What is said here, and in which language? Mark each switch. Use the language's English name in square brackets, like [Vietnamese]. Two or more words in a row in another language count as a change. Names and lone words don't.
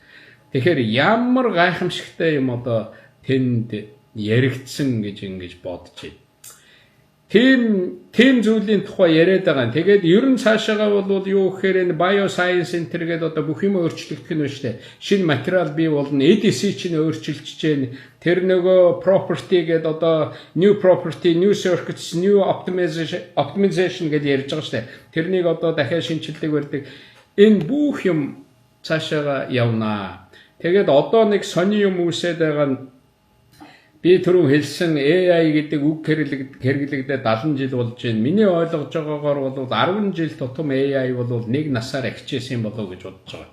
[Mongolian] Тэгэхээр ямар гайхамшигтай юм одоо тэнд яригдсан гэж ингэж бодож байна. Тим зүйлийн тухай яриад байгаа. Тэгээд ер нь цаашаагаа бол юу гэхээр энэ [English] bioscience center [Mongolian] гэдэг одоо бүх юм өөрчлөгдөх нь байна шүү дээ. Шинэ материал бий болно, EDC чинь өөрчилж чинь тэр нөгөө property гэдэг одоо [English] new property, new circuits, new optimization [Mongolian] гэж ярьж байгаа шүү дээ. Тэрнийг одоо дахиад шинжилдэг барьдаг. Энэ бүх юм цаашаагаа явнаа. Тэгээд одоо нэг сони юм үсээд байгаа нь би түрүү хэлсэн AI гэдэг үг хэрэглэгдээ 70 жил болж байна. Миний ойлгож байгаагаар бол 10 жил тутам AI бол нэг насаар ахижсэн болов уу гэж бодож байгаа.